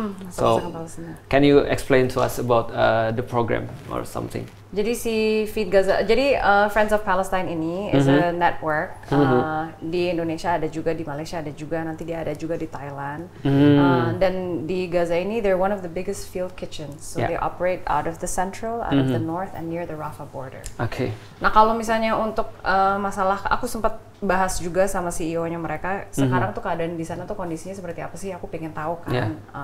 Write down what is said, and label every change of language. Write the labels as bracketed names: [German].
[English] So can you explain to us about the program or something? [Indonesian] Jadi si Feed Gaza, jadi Friends of Palestine ini [English] is a network. [Indonesian] Di Indonesia ada juga, di Malaysia ada juga, nanti dia ada juga di Thailand. Dan di Gaza ini [English] they're one of the biggest field kitchens. So they operate out of the central, out of the north, and near the Rafah border. Okay. [Indonesian] Nah kalau misalnya untuk masalah, aku sempat bahas juga sama CEO-nya mereka. Sekarang tuh keadaan di sana tuh kondisinya seperti apa sih? Aku pengen tahu kan.